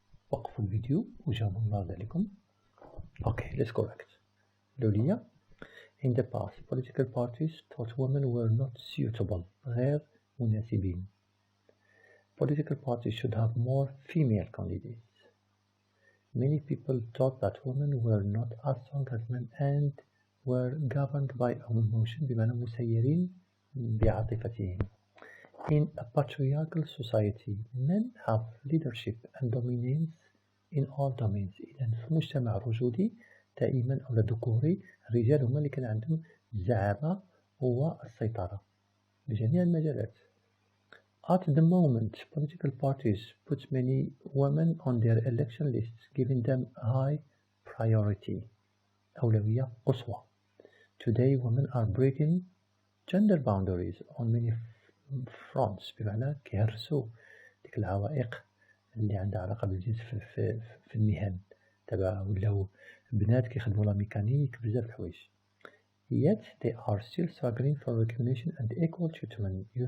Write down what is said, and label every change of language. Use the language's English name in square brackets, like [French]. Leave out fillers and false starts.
[Arabic] وقفوا الفيديو وجاوبوا الله عليكم. [English] اوكي let's correct. الأولية in the past political parties thought women were not suitable [Arabic] غير مناسبين. [English] political parties should have more female candidates. many people thought that women were not as strong as men and were governed by emotion [Arabic] بمعنى مسيرين بعاطفتهم. [English] in a patriarchal society men have leadership and dominance in all domains. [Arabic] إذن في مجتمع رجولي دائما أو ذكوري الرجال هما اللي كان عندهم الزعامة والسيطرة بجميع المجالات. [English] At the moment, political parties put many women on their election lists, giving them high priority. [Arabic] أولوية قصوى. [English] Today, women are breaking gender boundaries on many fronts. [Arabic] بمعنى كيهرسوا ديك العوائق اللي عندها علاقة بالجنس في المهن تبع ولاو بنات كيخدموا لا ميكانيك بزاف الحوايج. [English] Yet they are still struggling for recognition and equal treatment.